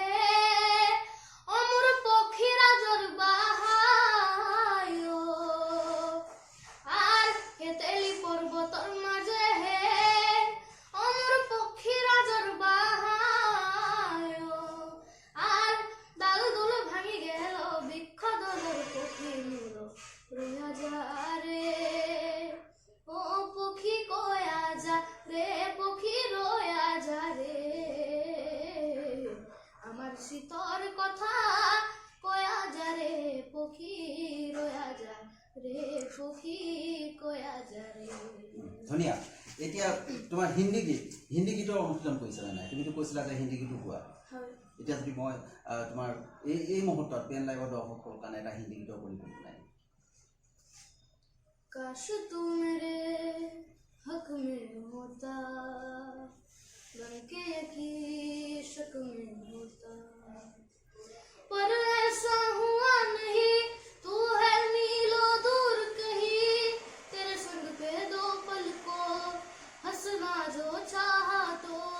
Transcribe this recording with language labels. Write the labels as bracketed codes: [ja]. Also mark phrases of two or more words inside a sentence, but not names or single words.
[as] অমর পক্ষীরা জর বাহায় আর খেতেলি পর্বতর মাঝে অমর পক্ষীরা জর বাহায় আর ডাল দুল ভাঙি গেল বৃক্ষ দলের পক্ষী নূর রোয়া যা রে ও পক্ষী কয়া যা রে পক্ষী রোয়া যা রে আমার শীতর কথা কয়া যা রে পক্ষী রোয়া যা রে পক্ষী কয়া যা রে। ধুনীয়া। এতিয়া তোমাৰ হিন্দী গীতৰ অনুশীলন কৰিছানে নাই? তুমিতো কৈছিলা যে হিন্দী গীতো গোৱা। এতিয়া যদি মই তোমাৰ এই মুহূৰ্তত পেন লাইভৰ দৰ্শকৰ কাৰণে এটা হিন্দী গীতৰ পৰিৱেশ নাই। [hi] काश तू मेरे हक में होता बनके की शक में होता पर ऐसा हुआ नहीं तू है मीलों दूर कहीं तेरे संग पे दो पल को हंसना जो चाहा तो